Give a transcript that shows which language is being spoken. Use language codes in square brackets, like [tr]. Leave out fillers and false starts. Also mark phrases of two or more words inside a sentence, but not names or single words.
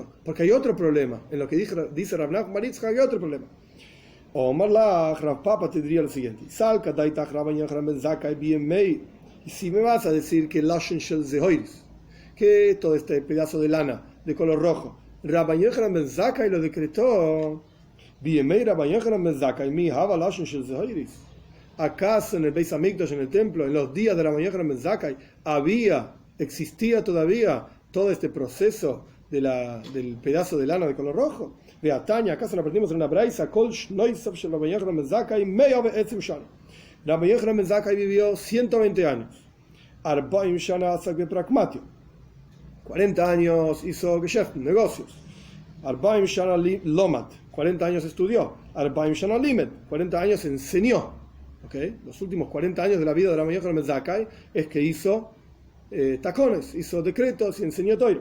[es] Porque hay otro problema. En lo que dice Rav Nachman bar Yitzchak hay otro problema. [arc] אמר לך, [es] Rav Papa te diría lo siguiente: [arc] סלקא דעתך רבי יוחנן בן זכאי במאי. [es] Y si me vas a decir que Lashon Shel Zehoiris, que todo este pedazo de lana de color rojo, Rabbi Yochanan ben Zakkai lo decretó, [arc] בימי רבי יוחנן בן זכאי מי הוה לשון של זהורית. [es] ¿Acaso en el Beis Hamikdash, en el templo, en los días de Rabbi Yochanan ben Zakkai, existía todavía todo este proceso del pedazo de lana de color rojo? [arc] והא תניא, [es] ¿acaso lo aprendimos en una braisa? [he] כל שנותיו של רבי יוחנן בן זכאי מאה ועשרים שנה. [es] Rabbi Yochanan ben Zakkai vivió 120 años. [he] ארבעים שנה עסק בפרקמטיא. [es] 40 años hizo Geschäft, negocios. [he] ארבעים שנה למד. [es] 40 años estudió. [he] ארבעים שנה לימד. [es] 40 años enseñó. ¿Okay? Los últimos 40 años de la vida de Rabbi Yochanan ben Zakkai es que hizo tacones, hizo decretos y enseñó Torah.